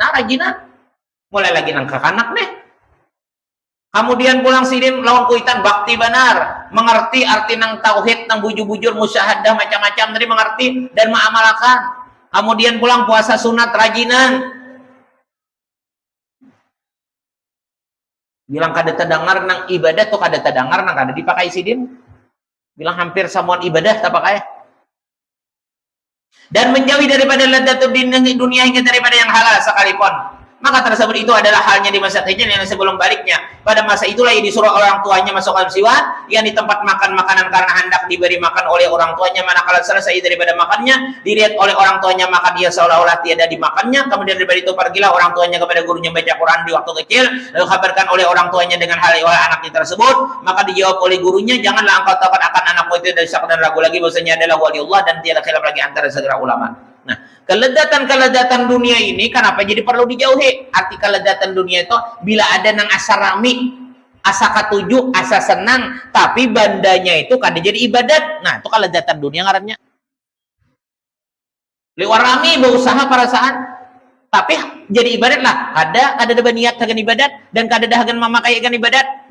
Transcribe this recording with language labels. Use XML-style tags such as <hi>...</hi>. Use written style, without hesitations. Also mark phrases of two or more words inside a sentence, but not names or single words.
<bjn>Nah rajinan, mulai lagi nang kakanak nih. Kemudian pulang sidin lawan kuitan bakti benar, mengerti arti nang tauhid, nang bujur-bujur musyahadah macam-macam tadi mengerti dan mengamalkan. Kemudian pulang puasa sunat rajinan. Bilang kada terdengar nang ibadah tuh kada terdengar nang kada dipakai sidin. Bilang hampir samuan ibadah tak pakai.</bjn> <ms>Dan menjauhi daripada ladatul dunia hingga daripada yang halal sekalipun. Maka tersebut itu adalah halnya di masa kejadian yang sebelum baliknya. Pada masa itulah ia disuruh orang tuanya masuk alam siwan, yang di tempat makan makanan karena hendak diberi makan oleh orang tuanya. Manakala selesai daripada makannya, dilihat oleh orang tuanya makan dia seolah-olah tiada dimakannya. Kemudian daripada itu pergilah orang tuanya kepada gurunya baca Quran di waktu kecil, lalu kabarkan oleh orang tuanya dengan hal oleh anaknya tersebut. Maka dijawab oleh gurunya, janganlah engkau takut akan anakmu itu dari syak dan ragu lagi bahwasanya adalah wali Allah dan tiada khilaf lagi antara segala ulama.</ms> <bjn>Nah, keledatan dunia ini kenapa jadi perlu dijauhi? Arti keledatan dunia itu bila ada nang asa rami, asa katuju, asa senang, tapi bandanya itu kada jadi ibadat. Nah, itu keledatan dunia ngarannya. Lewat rami berusaha perasaan, tapi jadi ibadat lah. Kada ada niat dengan ibadat dan kada ada hagan memakai dengan ibadat.</bjn>